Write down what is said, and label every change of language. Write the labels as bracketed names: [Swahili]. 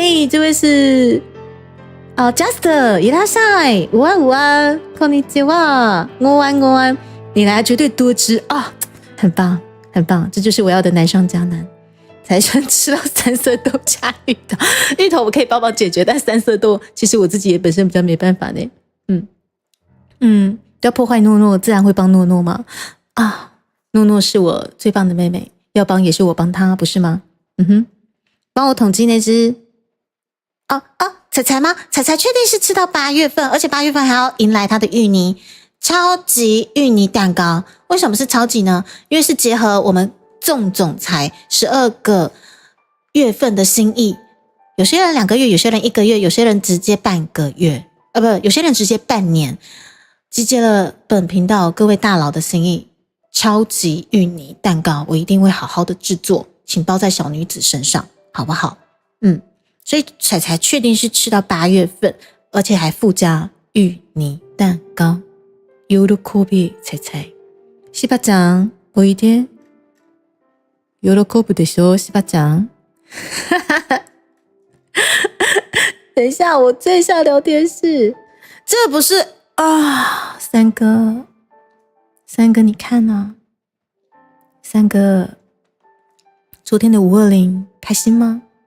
[Chinese] 这位是Just 伊拉塞，午安， [Japanese] こんにちは， [Chinese] 午安，你来绝对多吃啊，很棒，这就是我要的难上加难。才生吃到3色豆加芋头，芋头我可以帮忙解决，但3色豆其实我自己也本身比较没办法呢。不要破坏诺诺，自然会帮诺诺嘛。诺诺是我最棒的妹妹，要帮也是我帮她，不是吗？帮我统计那只彩彩吗？彩彩确定是吃到8月份，而且8月份还要迎来她的芋泥超级芋泥蛋糕。为什么是超级呢？因为是结合我们纵总裁12个月份的心意，有些人2个月，有些人1个月，有些人直接半个月，有些人直接半年，集结了本频道各位大佬的心意，超级芋泥蛋糕我一定会好好的制作，请包在小女子身上，好不好？所以彩彩确定是吃到8月份，而且还附加芋泥蛋糕。 [Japanese] 喜び彩彩，しばちゃんおいで。喜ぶでしょ，しばちゃん。 [Chinese] 等一下，我最下聊天室，这不是三哥，你看啊，三哥，昨天的520开心吗？